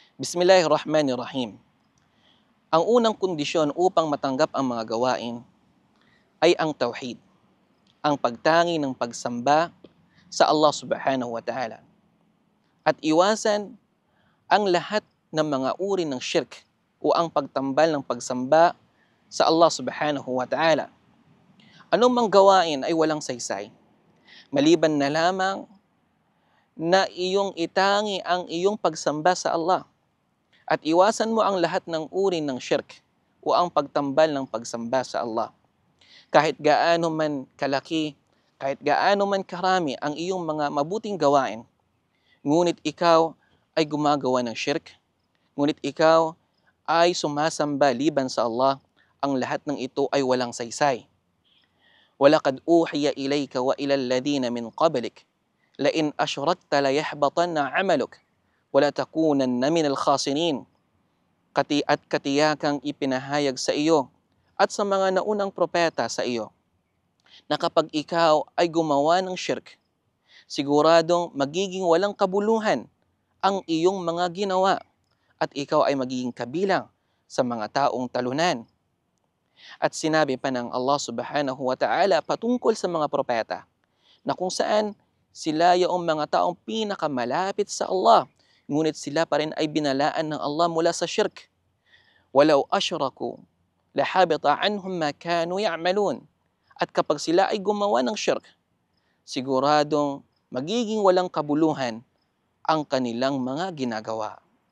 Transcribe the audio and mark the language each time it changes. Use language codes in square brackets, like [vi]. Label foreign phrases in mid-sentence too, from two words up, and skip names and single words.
[ar] بسم الله الرحمن الرحيم. [tl] Ang unang kondisyon upang matanggap ang mga gawain ay ang tauhid, ang pagtangi ng pagsamba sa Allah [ar] سبحانه وتعالى. [tl] At iwasan ang lahat ng mga uri ng shirk o ang pagtambal ng pagsamba sa Allah [ar] سبحانه وتعالى. [tl] Anong mang gawain ay walang saysay, maliban na lamang na iyong itangi ang iyong pagsamba sa Allah. At iwasan mo ang lahat ng uri ng shirk o ang pagtambal ng pagsamba sa Allah. Kahit gaano man kalaki, kahit gaano man karami ang iyong mga mabuting gawain, ngunit ikaw ay gumagawa ng shirk, ngunit ikaw ay sumasamba liban sa Allah, ang lahat ng ito ay walang saysay. [ar] وَلَقَدْ أُوحِيَ إِلَيْكَ وَإِلَى الَّذِينَ مِنْ قَبْلِكَ لَإِنْ أَشْرَكْتَ لَيَحْبَطَنَّ عَمَلُكَ وَلَتَكُونَنَّ مِنَ الْخَاسِرِينَ. [tl] At katiyakang ipinahayag sa iyo at sa mga naunang propeta sa iyo na kapag ikaw ay gumawa ng shirk, siguradong magiging walang kabuluhan ang iyong mga ginawa at ikaw ay magiging kabilang sa mga taong talunan. At sinabi pa ng Allah [ar] سبحانه وتعالى [tl] patungkol sa mga propeta na kung saan sila yung mga taong pinakamalapit sa Allah, ngunit sila pa rin ay binalaan ng Allah mula sa shirk. [ar] وَلَوْ أَشْرَكُوا لَحَبِطَ عَنْهُمْ مَا كَانُوا يَعْمَلُونَ. [tl] At kapag sila ay gumawa ng shirk, siguradong magiging walang kabuluhan ang kanilang mga ginagawa.